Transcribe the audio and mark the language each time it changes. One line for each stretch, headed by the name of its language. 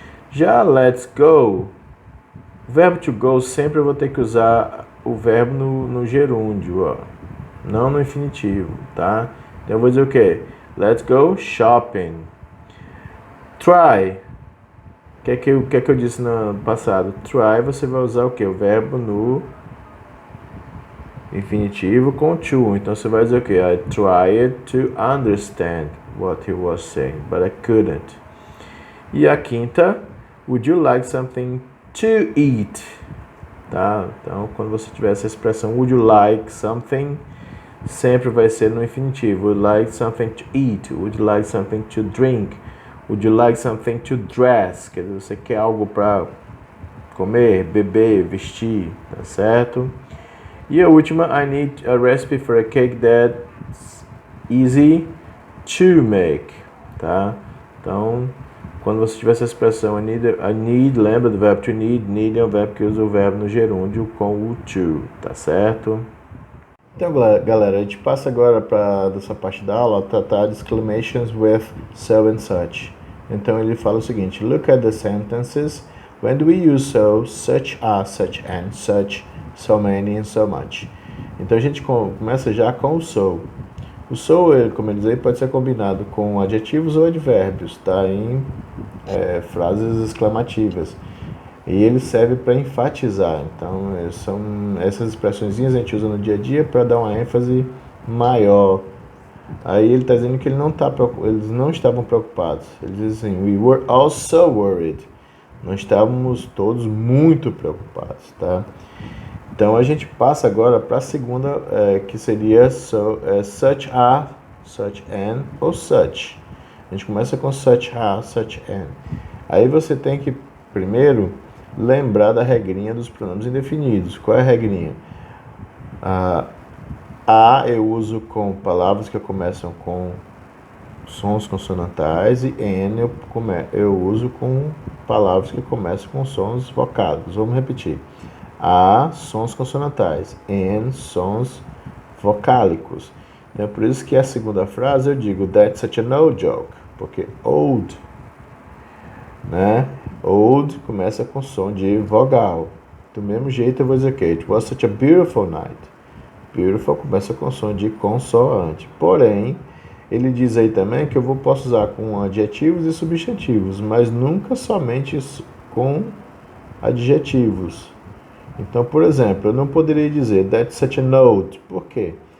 Portuguese: Já let's go, o verbo to go sempre eu vou ter que usar o verbo no gerúndio, não no infinitivo, tá? Então eu vou dizer o quê?
English: Let's go shopping. Try.
Portuguese: O que é que eu disse no passado? Try, você vai usar o quê? O verbo no infinitivo com to. Então você vai dizer o quê?
English: I tried to understand what he was saying, but I couldn't.
Portuguese: E a quinta,
English: would you like something to eat?
Portuguese: Tá? Então, quando você tiver essa expressão
English: would you like something,
Portuguese: sempre vai ser no infinitivo.
English: Would you like something to eat? Would you like something to drink? Would you like something to dress?
Portuguese: Quer dizer, você quer algo para comer, beber, vestir, tá certo? E a última,
English: I need a recipe for a cake that's easy to make, tá?
Portuguese: Então, quando você tiver essa expressão I need, lembra do verbo to need é um verbo que usa o verbo no gerúndio com o to, tá certo? Então, galera, a gente passa agora para dessa parte da aula, tratar de exclamations with so and such. Então, ele fala o seguinte,
English: look at the sentences, when do we use so, such as, such and, such, so many and so much.
Portuguese: Então, a gente começa já com o so. O so, como eu disse, pode ser combinado com adjetivos ou advérbios, tá? Em frases exclamativas. E ele serve para enfatizar. Então, são essas expressões a gente usa no dia a dia para dar uma ênfase maior. Aí ele está dizendo que eles não estavam preocupados. Ele diz assim,
English: we were all so worried.
Portuguese: Nós estávamos todos muito preocupados, tá? Então, a gente passa agora para a segunda, que seria such a, such an ou such. A gente começa com such a, such an. Aí você tem que, primeiro, lembrar da regrinha dos pronomes indefinidos. Qual é a regrinha? A eu uso com palavras que começam com sons consonantais e N eu uso com palavras que começam com sons vocálicos. Vamos repetir. A, sons consonantais. N, sons vocálicos. Então, por isso que a segunda frase eu digo
English: that's such an old joke.
Portuguese: Porque old, né? Old começa com som de vogal. Do mesmo jeito eu vou dizer que
English: it was such a beautiful night.
Portuguese: Beautiful começa com som de consoante. Porém, ele diz aí também que eu posso usar com adjetivos e substantivos, mas nunca somente com adjetivos. Então, por exemplo, eu não poderia dizer
English: that's such an old.
Portuguese: Por quê?